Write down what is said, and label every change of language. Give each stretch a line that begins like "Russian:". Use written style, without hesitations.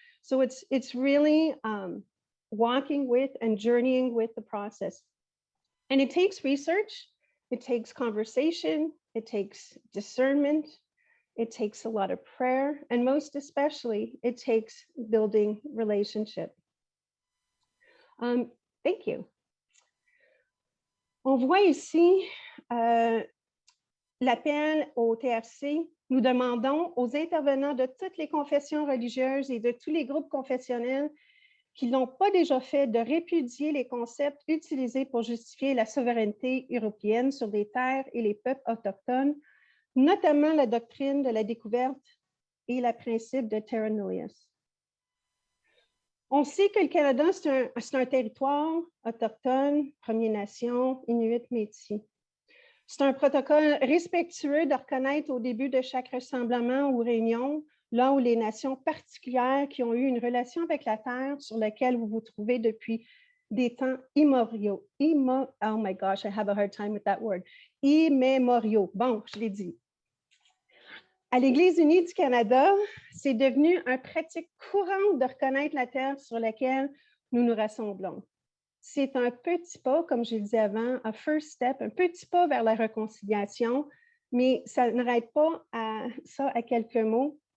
English: So it's really walking with and journeying with the process. And it takes research, it takes conversation, it takes discernment, it takes a lot of prayer, and most especially, it takes building relationship. Thank you.
French: On voit ici l'appel au TRC. Nous demandons aux intervenants de toutes les confessions religieuses et de tous les groupes confessionnels qui n'ont pas déjà fait de répudier les concepts utilisés pour justifier la souveraineté européenne sur des terres et les peuples autochtones, notamment la doctrine de la découverte et le principe de terra nullius. On sait que le Canada, c'est un territoire autochtone, Premières Nations, Inuit, Métis. C'est un protocole respectueux de reconnaître au début de chaque rassemblement ou réunion, là où les nations particulières qui ont eu une relation avec la Terre sur laquelle vous vous trouvez depuis des temps immémoriaux.
English: Oh my gosh, I have a hard time with that word.
French: Immémoriaux. Bon, je l'ai dit. À l'Église unie du Canada, c'est devenu une pratique courante de reconnaître la terre sur laquelle nous nous rassemblons. C'est un petit pas, comme je le disais avant, un
English: first step,
French: un petit pas vers la réconciliation, mais ça n'arrête pas à ça à quelques mots.